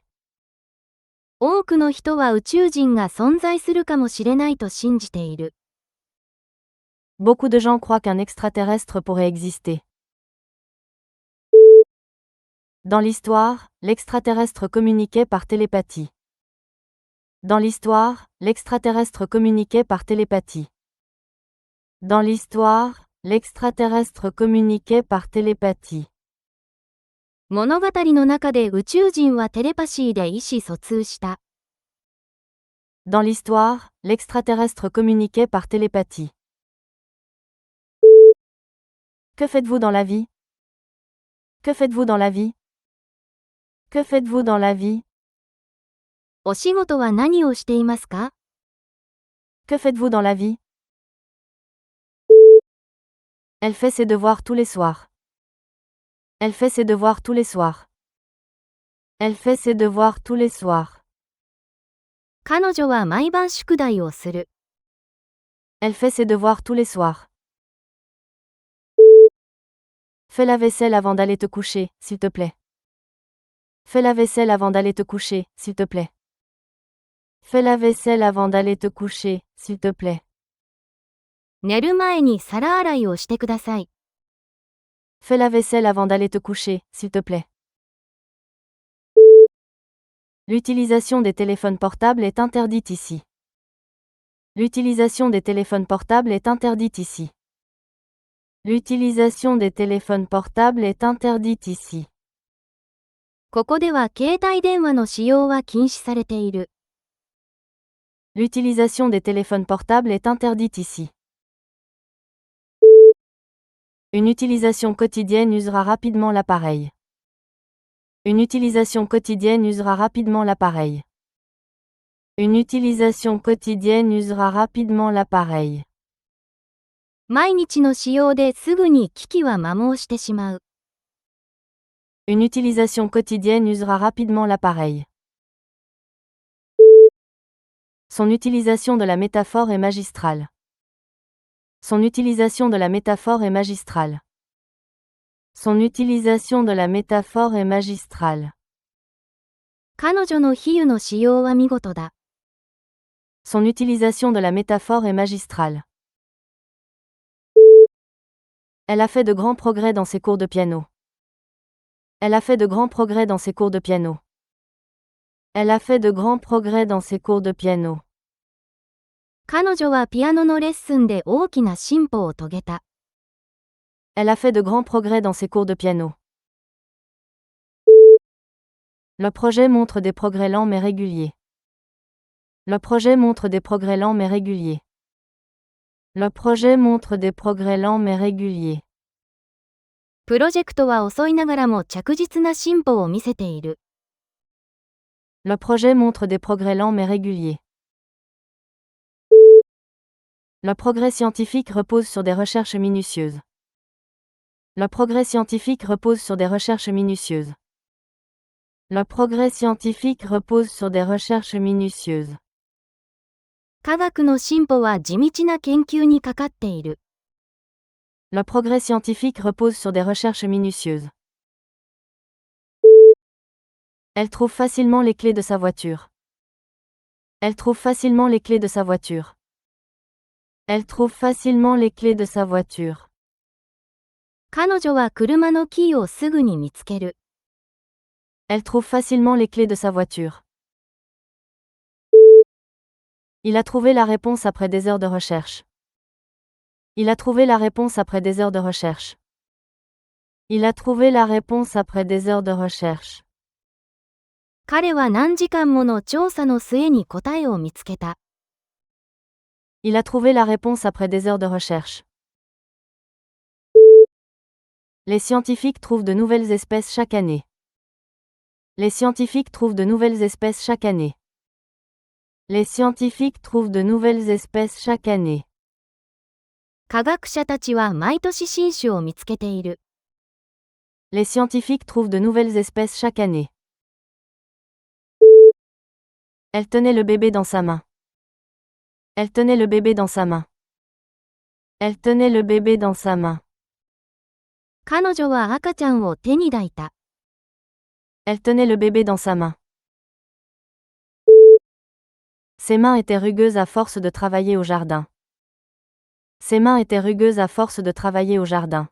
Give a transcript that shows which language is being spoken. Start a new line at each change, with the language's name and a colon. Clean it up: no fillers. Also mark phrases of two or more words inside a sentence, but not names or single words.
Japanese: 多くの人は宇宙人が存在するかもしれないと信じている。
French: Beaucoup de gens croient qu'un extraterrestre pourrait exister. Dans l'histoire, l'extraterrestre communiquait par télépathie. Dans l'histoire, l'extraterrestre communiquait par télépathie. Dans l'histoire, l'extraterrestre communiquait par télépathie.
Japanese: 物語の中で宇宙人はテレパシーで意思疎通した。
French: Dans l'histoire, l'extraterrestre communiquait par télépathie. Que faites-vous dans la vie? Que faites-vous dans la vie? Que faites-vous dans la vie?
Japanese: お仕事は何をしていますか？
French: Que faites-vous dans la vie? Elle fait ses devoirs tous les soirs. Elle fait ses devoirs tous les soirs. Elle fait ses devoirs tous les soirs.
Japanese: 彼女は毎晩宿題をする。
French: Elle fait ses devoirs tous les soirs. Fais la vaisselle avant d'aller te coucher, s'il te plaît. Fais la vaisselle avant d'aller te coucher, s'il te plaît. Fais la vaisselle avant d'aller te coucher, s'il te plaît.
Japanese: 寝る前に皿洗いをしてください。
French: Fais la vaisselle avant d'aller te coucher, s'il te plaît. L'utilisation des téléphones portables est interdite ici. L'utilisation des téléphones portables est interdite ici. L'utilisation des téléphones portables est interdite ici.
Japanese: ここでは携帯電話の使用は禁止されている。
French: L'utilisation des téléphones portables est interdite ici. Une utilisation quotidienne usera rapidement l'appareil. Une utilisation quotidienne usera rapidement l'appareil. Une utilisation quotidienne usera rapidement l'appareil.
Japanese: 毎日の使用ですぐに機器は摩耗してしまう。
French: Une utilisation quotidienne usera rapidement l'appareil. Son utilisation de la métaphore est magistrale. Son utilisation de la métaphore est magistrale. Son utilisation de la métaphore est magistrale.
Japanese: 彼女の比喩の使用は見事だ。
French: Son utilisation de la métaphore est magistrale. Elle a fait de grands progrès dans ses cours de piano. Elle a fait de grands progrès dans ses cours de piano. Elle a fait de grands progrès dans ses cours de piano.
Japanese: 彼女はピアノのレッスンで大きな進歩を遂げた。
French: Elle a fait de grands progrès dans ses cours de piano. Le projet montre des progrès lents mais réguliers. Le projet montre des progrès lents mais réguliers. Le projet montre des progrès lents mais réguliers.
Japanese: プロジェクトは遅いながらも着実な進歩を見せている。
French: Le projet montre des progrès lents mais réguliers. Le progrès scientifique repose sur des recherches minutieuses. Le progrès scientifique repose sur des recherches minutieuses. Le progrès scientifique repose sur des recherches minutieuses.
Japanese: 科学の進歩は地道な研究にかかっている。
French: Le progrès scientifique repose sur des recherches minutieuses. Elle trouve facilement les clés de sa voiture. Elle trouve facilement les clés de sa voiture. Elle trouve facilement les clés de sa voiture.
Japanese: 彼女は車のキーをすぐに見つける。
French: Elle trouve facilement les clés de sa voiture. Il a trouvé la réponse après des heures de recherche. Il a trouvé la réponse après des heures de recherche. Il a trouvé la réponse après des heures de recherche.
Japanese: 彼は何時間もの調査の末に答えを見つけた。
French: Il a trouvé la réponse après des heures de recherche. Les scientifiques trouvent de nouvelles espèces chaque année. Les scientifiques trouvent de nouvelles espèces chaque année. Les scientifiques trouvent de nouvelles espèces chaque année.
Japanese: 科学者たちは毎年新種を見つけている。
French: Les scientifiques trouvent de nouvelles espèces chaque année. Elle tenait le bébé dans sa main. Elle tenait le bébé dans sa main. Elle tenait le bébé dans sa main.
Japanese: 彼女は赤ちゃんを手に抱いた。
French: Elle tenait le bébé dans sa main. Ses mains étaient rugueuses à force de travailler au jardin. Ses mains étaient rugueuses à force de travailler au jardin.